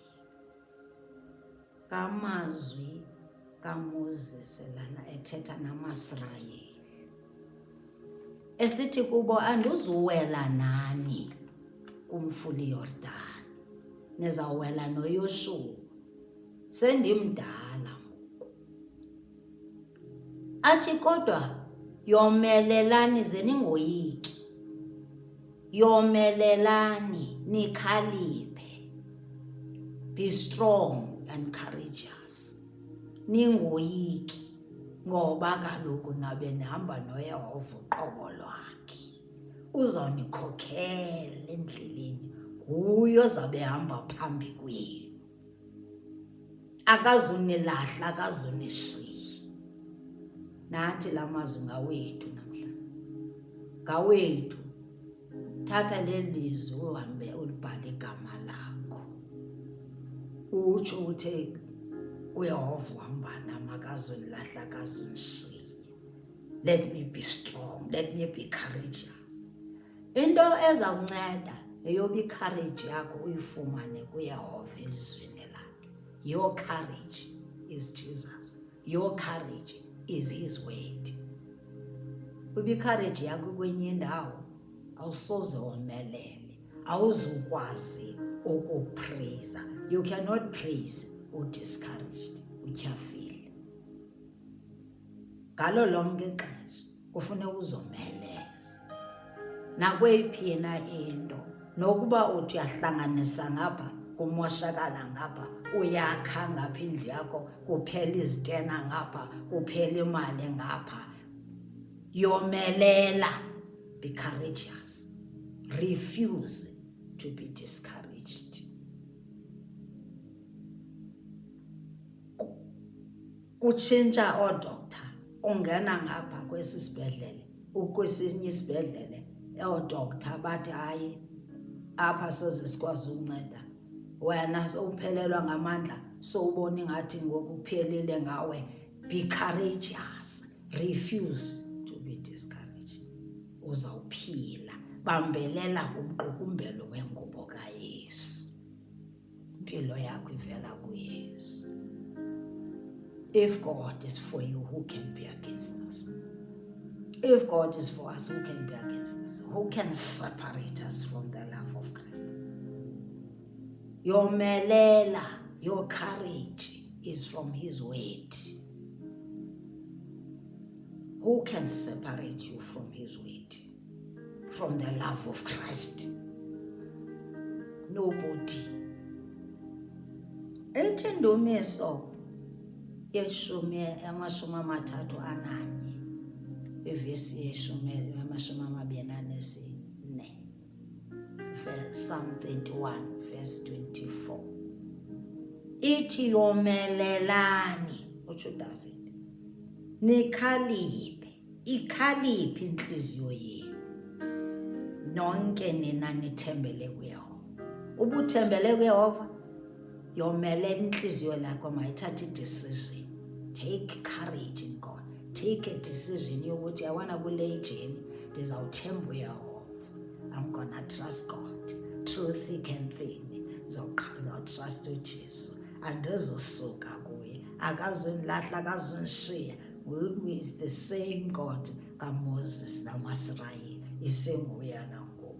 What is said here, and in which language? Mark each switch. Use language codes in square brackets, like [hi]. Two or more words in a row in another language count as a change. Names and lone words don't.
[xh] Kamazwi kaMoses lana ethetha namaSirayeli esithi kubo, andizuwela nani kumfula iYordani, nizawuwela noYoshuwa, sendimdala ngoku. Athi kodwa yomelelani ze ningoyiki, yomelelani nikhaliphe, [en] be strong and courageous, [xh] ningoyiki, ngoba kaloku nabe nihamba noYehova uqobo lwakhe, uzawunikhokhela endleleni, nguye ozabe ehamba phambi kwenu, akazunilahla, akazunishiya. Nathi la mazwi ngawethu namhlanje, ngawethu. Thatha lelizwi uhambe ulibhale igama lakho, utsho uthi uYehova uhamba nami, akazunilahla, akazunishiya. [en] Let me be strong, let me be courageous. [xh] Into eza kunceda eyoba i-courage yakho uyifumane kuYehova elizwini lakhe. [en] Your courage is Jesus. Your courage is his word. [xh] Uba i-courage yakho kwenye indawo, awusoze womelele, awuzukwazi ukupraise. [en] You cannot praise [xh] udiscouraged, utyhafile. Ngalo lonke ixesha kufuneka uzomeleza nakweyiphi na into, nokuba uthi uyahlanganisa ngapha kumoshakala ngapha, uyakha ngapha indlu yakho kuphela izitena ngapha, kuphela imali ngapha, yomelela. [en] Be courageous. Refuse to be discouraged. [xh] Kutshintsha oodoktar, ungena ngapha kwesi sibhedlele, ukwesinye isibhedlele, oodoktar bathi hayi apha soze sikwazi ukunceda, wena sowuphelelwa ngamandla, sowubona ingathi ngoku uphelile ngawe. [en] Be courageous. Refuse to be discouraged. [xh] Uzawuphila. Bambelela kumqukumbelo wengubo kaYesu. Impilo yakho ivela kuYesu. [en] If God is for you, who can be against us? If God is for us, who can be against us? Who can separate us from the love of Christ? Yomelela, your courage is from his word. Who can separate you from his word? From the love of Christ? Nobody. [xh] Ethi Ndumiso yamashumi amathathu ananye, ivesi yamashumi amabini anesine, [en] Psalm 31 verse 24. [xh] Ithi yomelelani, utsho David, nikhaliphe, ikhaliphe inhliziyo yenu, nonke nina nithembele kuYehova. Ubuthembele kuYehova, yomelela inhliziyo lakho, mayithathe i-decision. [en] Take courage in God. Take a decision [xh] yokuthi yabona kule ijeni ndizawuthemba uYehova. [en] I'm gonna trust God through thick and thin. [xh] Trust uJesu, andizosuka kuye, akazunilahla, akazunishiya. [en] Is the same God [xh] kaMoses namaSirayeli, isenguye nangoku.